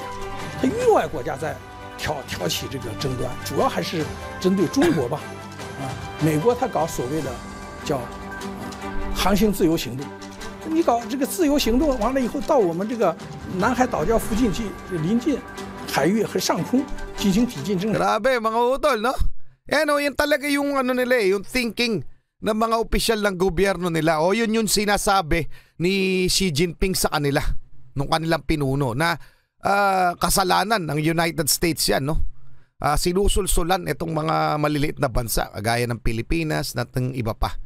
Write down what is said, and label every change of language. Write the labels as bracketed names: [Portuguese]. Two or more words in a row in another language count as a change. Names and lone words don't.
[Chinese] 他域外国家在挑起这个争端，主要还是针对中国吧。美国他搞所谓的叫航行自由行动，你搞这个自由行动完了以后，到我们这个南海岛礁附近去临近海域和上空进行抵近侦察。 [Filipino] Grabe mga utol, no? Yan talaga yung ano nila yung thinking ng mga opisyal ng gobyerno nila. O yun yung sinasabi ni Xi Jinping sa kanila, nung kanilang pinuno, na kasalanan ng United States yan, no? Sinusulsulan itong mga maliliit na bansa, kagaya ng Pilipinas, natang iba pa.